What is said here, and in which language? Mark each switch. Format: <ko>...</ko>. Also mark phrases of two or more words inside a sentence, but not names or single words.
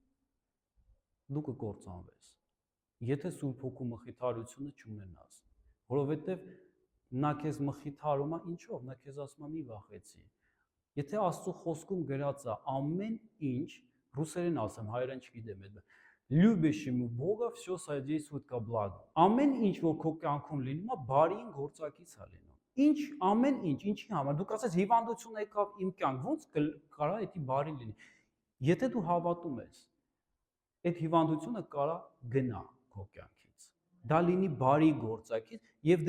<hy>դու կկործանվես, եթե Սուրբ Հոգու մխիթարությունը չունենաս, որովհետև նա քեզ մխիթարում է ինչով, նա քեզ ասում է մի վախեցի։ Եթե Աստծո խոսքում գրած է ամեն ինչ, ռուսերեն ասեմ, հայերեն չգիտեմ այդ</hy> <ru>Любящему Бога все содействует ко благу։</ru> <hy>Ամեն ինչ, որ քո կյանքում լինում է, բարին գործակից է լինում։ Ինչ, ամեն ինչ, ինչի համար։ Դու կասես հիվանդություն եկավ իմ կյանք, ո՞նց կարա դա բարին լինի։ Եթե դու հավատում ես, այդ հիվանդությունը կարա գնա քո կյանքից։ Դա լինի բարի գործակից եւ</hy>